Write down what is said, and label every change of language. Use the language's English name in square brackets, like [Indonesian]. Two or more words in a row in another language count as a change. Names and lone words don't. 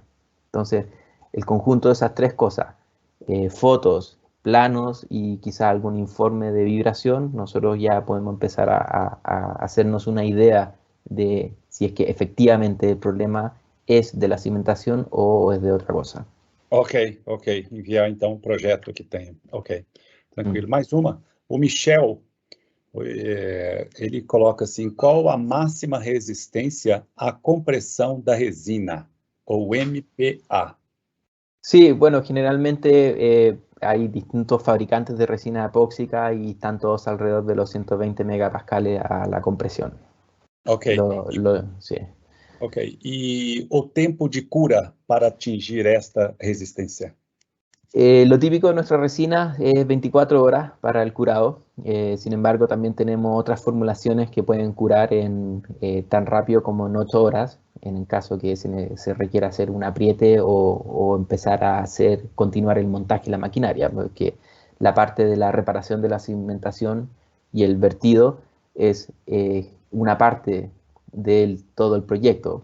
[Spanish] Entonces, el conjunto de esas tres cosas, fotos, planos y quizá algún informe de vibración, nosotros ya podemos empezar a hacernos una idea de si es que efectivamente el problema es de la cimentación o es de otra cosa. [Portuguese] Ok, ok. Enviar então um projeto que tenha. Ok, tranquilo. Mais uma. O Michel, ele coloca assim: qual a máxima resistência à compressão da resina, ou MPa? [Spanish] Sí, bueno, generalmente hay distintos fabricantes de resina epóxica y están todos alrededor de los 120 megapascales a la compresión. Ok. Sí. Ok. [Portuguese] E o tempo de cura para atingir esta resistência? [Spanish] Lo típico de nuestra resina es 24 horas para el curado. Sin embargo, también tenemos otras formulaciones que pueden curar tan rápido como en 8 horas, en el caso que se requiera hacer un apriete o empezar a continuar el montaje y la maquinaria, porque la parte de la reparación de la cimentación y el vertido es una parte de todo el proyecto.